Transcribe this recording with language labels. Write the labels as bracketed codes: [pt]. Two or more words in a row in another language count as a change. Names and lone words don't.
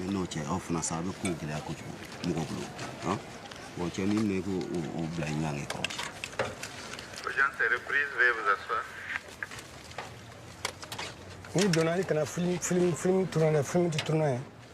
[bm] Mais n'o cɛ aw fana sa a bɛ kow gɛlɛya kojugu mɔgɔ bolo hein? Bon cɛ ni ne ko o bila i ɲange kɔrɔ. [fr] Urgence est reprise, veuillez vous asseoir. [bm] N'i donna hali kana [fr] film tourner [bm] film tɛ tourner ye.